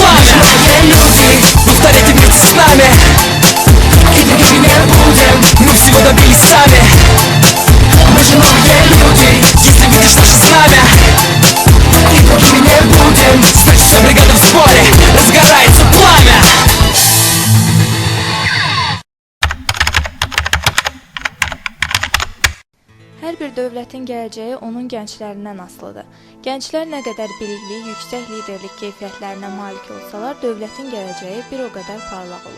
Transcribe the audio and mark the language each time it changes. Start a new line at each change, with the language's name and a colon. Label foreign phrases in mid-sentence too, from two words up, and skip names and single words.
Russian: Мы же новые люди, повторяйте вместе с нами. И другими не будем, мы всего добились сами. Мы же новые люди, если видишь наше знамя. И другими не будем, значит вся бригада в сборе, разгорается пламя.
Azerbaijani: Hər bir dövlətin gələcəyi onun gənclərindən asılıdır. Gənclər nə qədər bilikli, yüksək liderlik keyfiyyətlərinə malik olsalar, dövlətin gələcəyi bir o qədər parlaq olar.